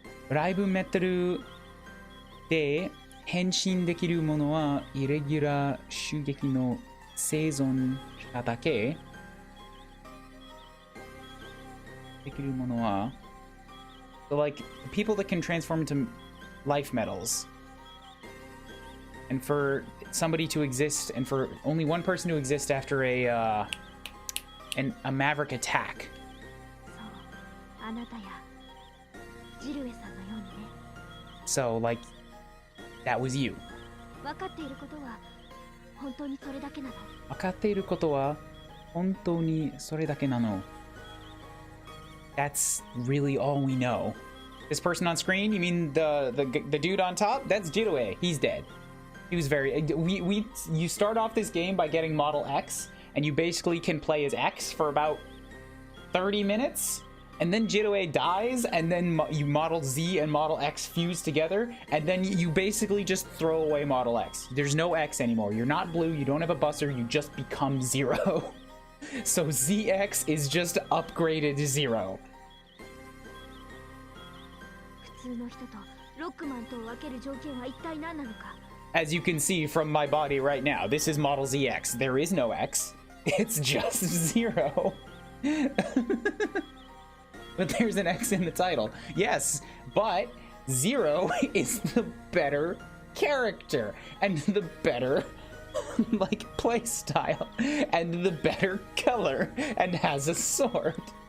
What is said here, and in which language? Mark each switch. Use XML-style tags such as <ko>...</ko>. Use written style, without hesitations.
<ja>ライブメタルで変身できるものはイレギュラー襲撃の生存者だけできるものは</ja> <en>So like people that can transform into life metals, and for somebody to exist, and for only one person to exist after a maverick attack.</en> <ja>そうあなたやジルエさんのようにね</ja> <en>So like that was you.</en> <ja>分かっていることは本当にそれだけなの分かっていることは本当にそれだけなの</ja> <en>That's really all we know. This person on screen, you mean the dude on top? That's Jidue. He's dead. He was very... You start off this game by getting Model X, and you basically can play as X for about 30 minutes, and then Jidue dies, and then you Model Z and Model X fuse together, and then you basically just throw away Model X. There's no X anymore. You're not blue, you don't have a buster, you just become Zero. So ZX is just upgraded to Zero.</en> <ja>普通の人とロックマンとを分ける条件は一体何なのか</ja> <en>As you can see from my body right now, this is Model ZX. There is no X. It's just Zero. But there's an X in the title. Yes, but Zero is the better character and the better like play style and the better color and has a sword.</en>